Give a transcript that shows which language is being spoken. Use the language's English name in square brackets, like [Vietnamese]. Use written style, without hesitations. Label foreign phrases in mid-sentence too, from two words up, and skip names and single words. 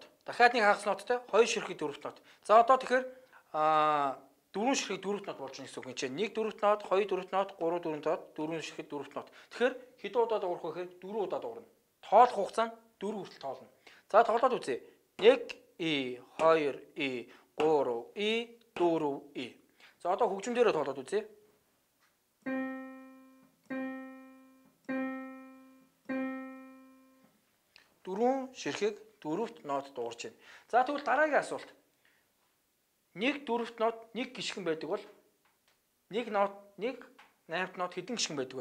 [Mongolian] Дахиад нэг хагас ноттой 2 ширхэг дөрөвт нот. За одоо тэгэхээр 4 ширхэг дөрөвт нот болж байгаа гэсэн үг. Энд ч нэг дөрөвт нот, 2 дөрөвт нот, 3 дөрөвт нот, 4 ширхэг дөрөвт нот. Тэгэхээр хэдэн удаа дуурах вэ гэхээр 4 удаа дуурна. Тоолох хугацаанд 4 хүртэл тоолно. За тоглоод үзье. 1 и 2 и 3 и 4 и. За одоо хөгжим дээрээ тоглоод үзье. Дөрвөн ширхэг дөрөвт нот дуурч байна. За тэгвэл дараагийн асуулт. Нэг дөрөвт нот нэг гишгэн байдаг бол нэг нот нэг 8-т нот хэдэн гишгэн байдаг вэ?